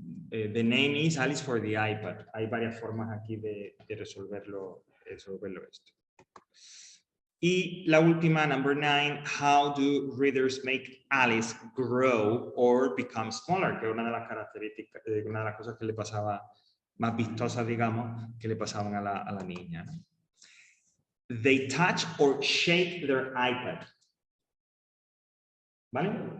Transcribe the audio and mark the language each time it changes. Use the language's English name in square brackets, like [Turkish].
[English] The name is Alice for the iPad. [Spanish] Hay varias formas aquí de resolverlo esto. Y la última, [English] number 9, how do readers make Alice grow or become smaller? [Spanish] Que es una de las características, una de las cosas que le pasaba, más vistosas, digamos, que le pasaban a la niña, ¿no? [English] They touch or shake their iPad. [Spanish] ¿Vale?